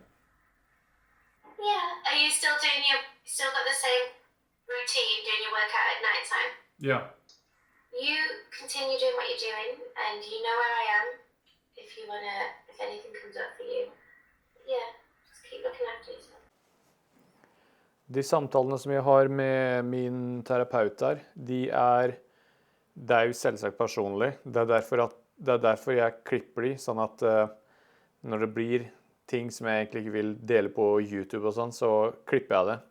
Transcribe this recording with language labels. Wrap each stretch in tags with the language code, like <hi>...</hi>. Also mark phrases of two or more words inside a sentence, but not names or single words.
<en>Yeah. Are you still got the same routine doing your workout at night time? Yeah. You continue doing what you're doing, and you know where I am if anything comes up for you. Yeah, just keep looking after yourself.</en> <no>De samtalene som jeg har med min terapeut der, det er jo selvsagt personlig. Det er derfor jeg klipper de, sånn at når det blir ting som jeg egentlig ikke vil dele på YouTube og sånn, så klipper jeg det.</no>